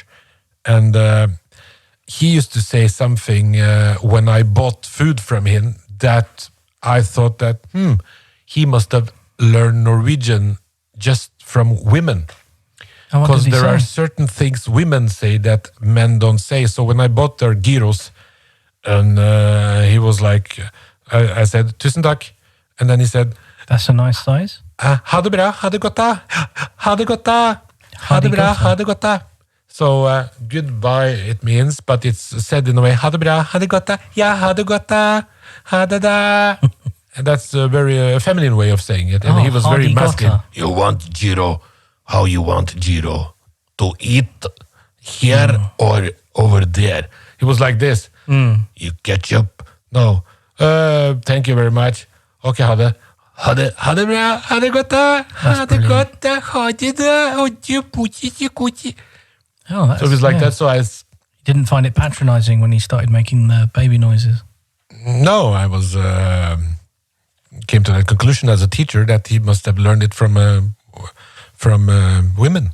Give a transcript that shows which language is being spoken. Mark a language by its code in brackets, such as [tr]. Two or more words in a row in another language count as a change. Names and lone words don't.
[en] And he used to say something when I bought food from him that I thought that he must have learned Norwegian just from women. Because there are certain things women say that men don't say. So when I bought their gyros, and he was like, I said, [no] tusen takk. [en] And then he said, that's a nice size. [no] Ha det bra, ha det godt da. Ha det godt da. Ha det bra, ha det godt da. [en] So goodbye it means, but it's said in a way, [no] ha det bra, ha det godt da. Ja, ha det godt da. Ha det da. [en] And that's a very feminine way of saying it. And he was very masculine. You want gyro. How you want gyro? To eat here or over there? He was like this. You ketchup? No. Thank you very much. [no] Okay, ha det. Ha det bra. Ha det godt da. Ha det godt da. Ha det da. [en] Oh, that's, so it was like that. So I didn't find it patronizing when he started making the baby noises. No, I was came to that conclusion as a teacher that he must have learned it from women.